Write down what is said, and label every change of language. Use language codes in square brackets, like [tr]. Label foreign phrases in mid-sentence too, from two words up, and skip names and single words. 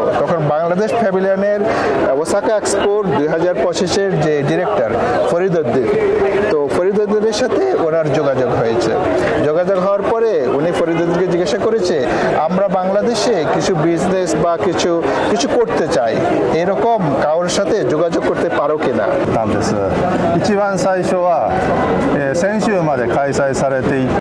[bn] তখন বাংলাদেশ প্যাভিলিয়নের ওসাকা এক্সপোর 2025-এর যে ডিরেক্টর ফরিদউদ্দিন, তো ফরিদউদ্দিনের সাথে ওনার যোগাযোগ হয়েছে। যোগাযোগ হওয়ার পরে উনি ফরিদউদ্দিনকে জিজ্ঞাসা করেছে, আমরা বাংলাদেশে কিছু বিজনেস বা কিছু করতে চাই, এরকম কারোর সাথে যোগাযোগ করতে পারো কিনা। [ja] 一番最初は先週まで開催されていた